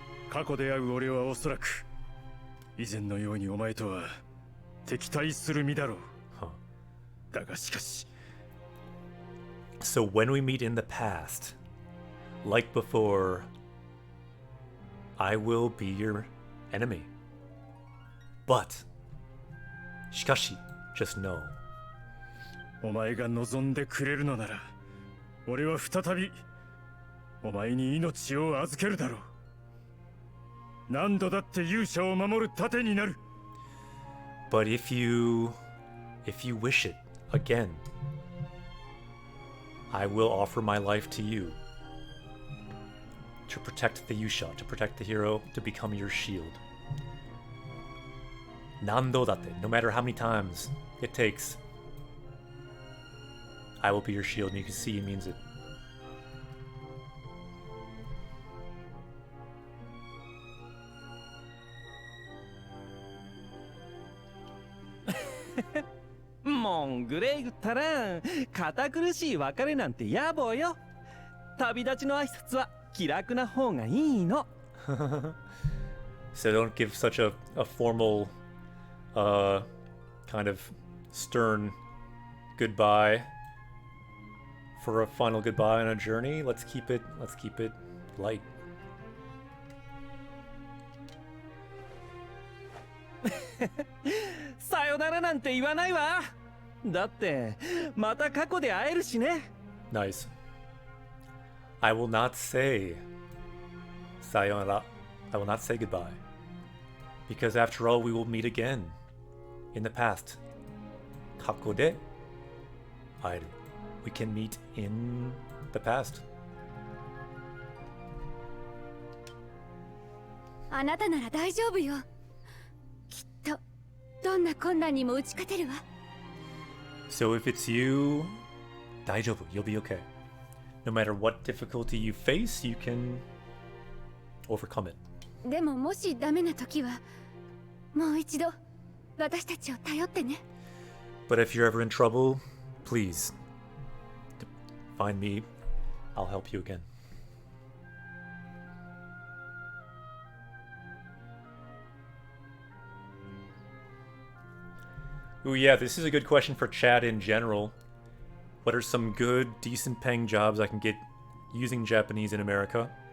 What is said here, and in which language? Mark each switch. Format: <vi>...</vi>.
<ja>過去で会う俺はおそらく以前のようにお前とは敵対する身だろう。だがしかし。</ja> <en>So when we meet in the past, like before, I will be your enemy. But, しかし, just know.</en> <ja>お前が望んでくれるのなら、俺は再びお前に命を預けるだろう。何度だって勇者を守る盾になる。</ja> <en>But if you wish it again, I will offer my life to you to protect the Yusha, to protect the hero, to become your shield.</en> <ja>Nando date,</ja> <en>no matter how many times it takes, I will be your shield, and you can see he means it.</en> <ja>もんグレイグったら堅苦しい別れなんて野暮よ。旅立ちの挨拶は気楽な方がいいの。</ja> <en>So don't give such a formal, kind of stern goodbye for a final goodbye on a journey. Let's keep it light.</en> <ja>さよならなんて言わないわ。だってまた過去で会えるしね。</ja> <en>Nice. I will not say sayonara. I will not say goodbye. Because after all, we will meet again. In the past.</en> <ja>Kako de aeru.</ja> <en>We can meet in the past.</en> <ja>あなたなら大丈夫よ。きっとどんな困難にも打ち勝てるわ。</ja> <en>So if it's you, 大丈夫. You'll be okay. No matter what difficulty you face, you can overcome it.</en> <ja>でももしダメな時はもう一度私たちを頼ってね。</ja> <en>But if you're ever in trouble, please find me. I'll help you again. Ooh, yeah, this is a good question for chat in general. What are some good, decent paying jobs I can get using Japanese in America?</en>